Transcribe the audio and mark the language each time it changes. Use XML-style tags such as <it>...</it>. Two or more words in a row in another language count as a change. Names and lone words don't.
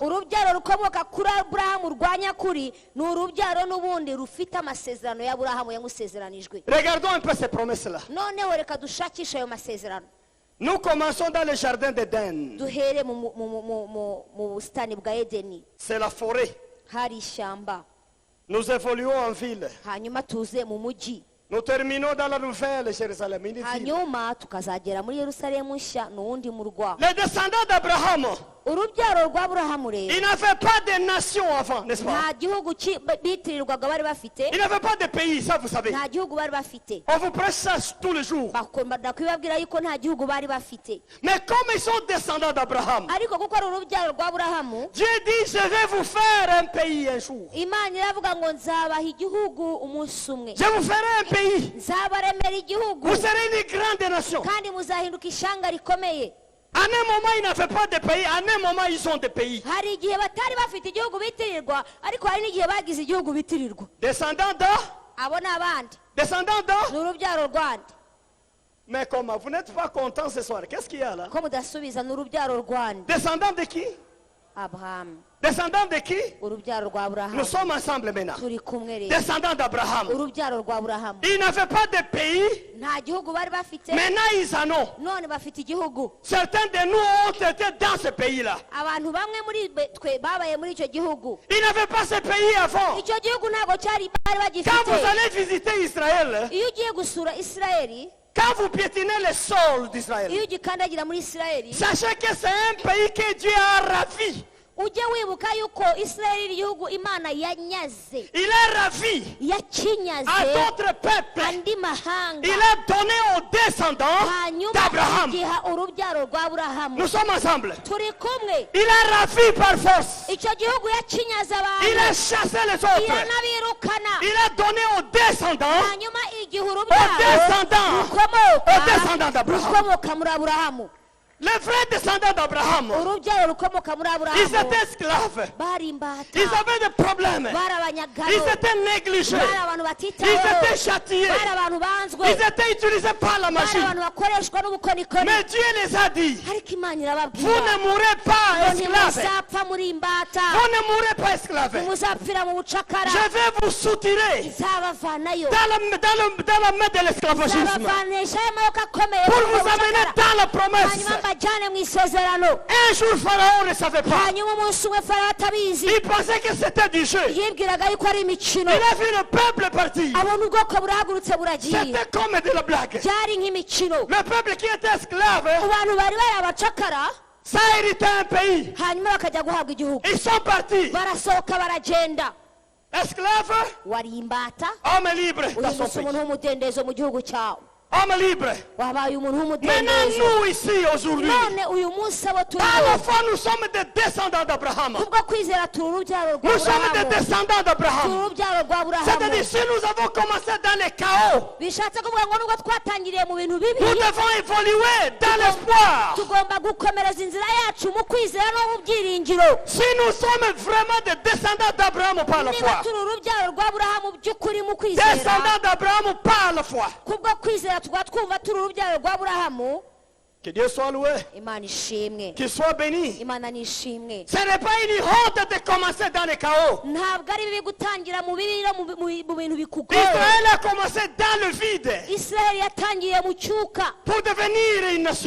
<rw>Urubyaro rukomoka kuri Aburahamu rwa nyakuri ni urubyaro n'ubundi rufite amasezerano ya Aburahamu yamusezeranijwe.</rw> <fr>Regardons un peu ces promesses-là.</fr> <rw>Noneho reka dushakishe ayo masezerano.</rw> <fr>Nous commençons dans le jardin d'Éden.</fr> <rw>Duhere mu busitani bwa Edeni,</rw> <fr>C'est la forêt.</fr> <rw>hari ishyamba.</rw> <fr>Nous évoluons en ville.</fr> <rw>Hanyuma tuze mu mujyi.</rw> <fr>Nous terminons dans la nouvelle Jérusalem. Une ville.</fr> <rw>Hanyuma tukazagera muri Yerusalemu nshya n'uwundi murwa.</rw> <fr>Les descendants d'Abraham,</fr> <rw>Urubyaro rwa Aburahamu rero</rw> <fr>ils n'avaient pas de nation avant, n'est-ce pas?</fr> <rw>nta gihugu bitirirwaga bari bafite,</rw> <fr>Ils n'avaient pas de pays, ça vous savez.</fr> <rw>nta gihugu bari bafite.</rw> <fr>On vous prêche ça tous les jours.</fr> <rw>Bakunda kwibabwira yuko nta gihugu bari bafite,</rw> <fr>Mais comme ils sont descendants d'Abraham,</fr> <rw>ariko kuko ari urubyaro rwa Aburahamu,</rw> <fr>Dieu dit, je vais vous faire un pays un jour.</fr> <rw>Imana iravuga ngo nzabaha igihugu umunsi umwe,</rw> <fr>Je vous ferai un pays.</fr> <rw>nzabaremera igihugu</rw> <fr>Vous serez une grande nation.</fr> <rw>kandi muzahinduka ishanga rikomeye.</rw> <fr>À un moment, ils n'avaient pas de pays. À un moment, ils ont des pays.</fr> <rw>Hari igihe batari bafite igihugu bitirirwa, ariko hari n'igihe bagize igihugu bitirirwa.</rw> <fr>Descendants de...</fr> <rw>Abo ni abandi,</rw> <fr>Descendants de...</fr> <rw>ni urubyaro rwandi.</rw> <fr>Mais comment? Vous n'êtes pas content ce soir? Qu'est-ce qu'il y a là?</fr> <rw>Ko mudasubiza ni urubyaro rwandi.</rw> <fr>Descendants de qui? Abrahamu, Descendants de qui?</fr> <rw>urubyaro rwa</rw> <fr>Nous</fr> <rw>Aburahamu.</rw> <fr>sommes ensemble maintenant.</fr> <rw>Turi kumwe rero,</rw> <fr>Descendants d'Abraham.</fr> <rw>urubyaro rwa Aburahamu.</rw> <fr>Ils n'avaient pas de pays.</fr> <rw>Nta gihugu bari bafite,</rw> <fr>Maintenant, ils en ont.</fr> <rw>none bafite igihugu.</rw> <fr>Certains de nous ont été dans ce pays-là.</fr> <rw>Abantu bamwe muri twe babaye muri icyo gihugu.</rw> <fr>Ils n'avaient pas ce pays avant.</fr> <rw>Icyo gihugu ntabwo cyari bari</rw> <fr>Quand vous</fr> <rw>bagifite.</rw> <fr>allez visiter Israël,</fr> <rw>Iyo ugiye gusura Isirayeli,</rw> <fr>quand vous piétinez le sol d'Israël,</fr> <rw>iyo ugikandagira muri Isirayeli,</rw> <fr>sachez que c'est un pays que Dieu a ravi.</fr> <rw>ujye wibuka yuko Isirayeli ari igihugu Imana yanyaze,</rw> <fr>Il a ravi à</fr> <rw>yakinyaze</rw> <fr>d'autres peuples.</fr> <rw>andi mahanga,</rw> <fr>Il a donné aux descendants</fr> <rw>hanyuma</rw> <fr>d'Abraham.</fr> <rw>igiha urubyaro rwa Aburahamu.</rw> <fr>Nous sommes ensemble.</fr> <rw>Turi kumwe.</rw> <fr>Il a ravi par force.</fr> <rw>Icyo gihugu yakinyaze</rw> <fr>Il a</fr> <rw>abantu,</rw> <fr>chassé les autres.</fr> <rw>iranabirukana,</rw> <fr>Il a donné aux descendants,</fr> <rw>hanyuma igihe</rw> <fr>aux</fr> <rw>urubyaro</rw> <fr>descendants, aux descendants</fr> <rw>rukomoka</rw> <fr>d'Abraham.</fr> <rw>muri Aburahamu.</rw> <fr>Les vrais descendants d'Abraham Abraham.</fr> <rw>urubyaro rukomoka muri</rw> <fr>Ils aburahamu étaient esclaves.</fr> <rw>bari imbata</rw> <fr>Ils avaient des problèmes.</fr> <rw>bari abanyagano</rw> <fr>Ils étaient négligés.</fr> <rw>bari abantu</rw> <fr>Ils</fr> <rw>batitaweho</rw> <fr>étaient châtiés.</fr> <rw>bari abantu banzwe</rw> <fr>Ils étaient utilisés par la</fr> <rw>bari</rw> <fr>machine.</fr> <rw>abantu bakoreshwa n'ubukorikori</rw> <fr>Mais Dieu les a dit,</fr> <rw>ariko imana</rw> <fr>vous</fr> <rw>irababwira</rw> <fr>ne mourrez pas</fr> <rw>ngo</rw> <fr>esclaves.</fr> <rw>ntimuzapfa muri imbata</rw> <fr>Vous ne mourrez pas esclaves.</fr> <rw>ntimuzapfira mu bucakara</rw> <fr>Je vais vous soutirer</fr> <rw>nzabavanayo</rw> <fr>dans la main de l'esclavagisme</fr> <rw>nzabavanishayo amaboko akomeye</rw> <fr>pour</fr> <rw>mu</rw> <fr>vous amener</fr> <rw>bucakara</rw> <fr>dans la promesse.</fr> <rw>hanyuma mbajyane mu isezerano</rw> <fr>Un jour, Pharaon ne savait pas.</fr> <rw>hanyuma umunsi umwe farawo atabizi</rw> <fr>Il pensait que c'était du jeu.</fr> <rw>yibwiraga yuko ari imikino</rw> <fr>Il a vu le peuple partir.</fr> <rw>abona ubwoko burahagurutse buragiye</rw> <fr>C'était comme de la blague.</fr> <rw>byari nk'imikino</rw> <fr>Le peuple qui était esclave,</fr> <rw>abantu bari bari abacakara</rw> <fr>ça a hérité un pays.</fr> <rw>hanyuma bakajya guhabwa igihugu</rw> <fr>Ils sont partis.</fr> <rw>barasohoka baragenda</rw> <fr>Esclaves,</fr> <rw>wari imbata</rw> <fr>hommes libres dans son</fr> <rw>uhindutse</rw> <fr>pays.</fr> <rw>umuntu w'umudendezo mu gihugu cyawe</rw> <fr>Hommes libres.</fr> <rw>wabaye umuntu</rw> <fr>Maintenant,</fr> <rw>w'umudendezo</rw> <fr>nous ici aujourd'hui,</fr> <rw>none uyu munsi abo turi</rw> <fr>par la foi, nous sommes des descendants d'Abraham.</fr> <rw>kubwo kwizera turi urubyaro rwa</rw> <fr>Nous sommes des aburahamu descendants</fr> <rw>turi</rw> <fr>d'Abraham.</fr> <rw>urubyaro rwa aburahamu</rw> <fr>C'est-à-dire, si nous avons commencé dans les chaos,</fr> <rw>bishatse kuvuga ngo nubwo twatangiriye mu bintu</rw> <fr>nous</fr> <rw>bibi</rw> <fr>devons évoluer dans l'espoir.</fr> <rw>tugomba gukomereza inzira yacu mu kwizera no mu byiringiro</rw> <fr>Si nous sommes vraiment des descendants d'Abraham par la</fr> <rw>niba</rw> <fr>foi,</fr> <rw>turi urubyaro rwa aburahamu by'ukuri mu kwizera</rw> <fr>descendants d'Abraham par la foi,</fr> <rw>kubwo kwizera tukaba twumva turi urubyaro rwa aburahamu</rw> <fr>que Dieu soit loué,</fr> <rw>imana ishimwe</rw> <fr>qu'il soit béni.</fr> <rw>imana nishimwe</rw> <fr>Ce n'est pas une honte de commencer dans les chaos.</fr> <rw>ntabwo ari bibi gutangira mu bibi no mu bintu bikugoye</rw> <fr>Israël a commencé dans le vide</fr> <rw>isiraheli yatangiye mu cyuka</rw> <fr>pour devenir une nation.</fr>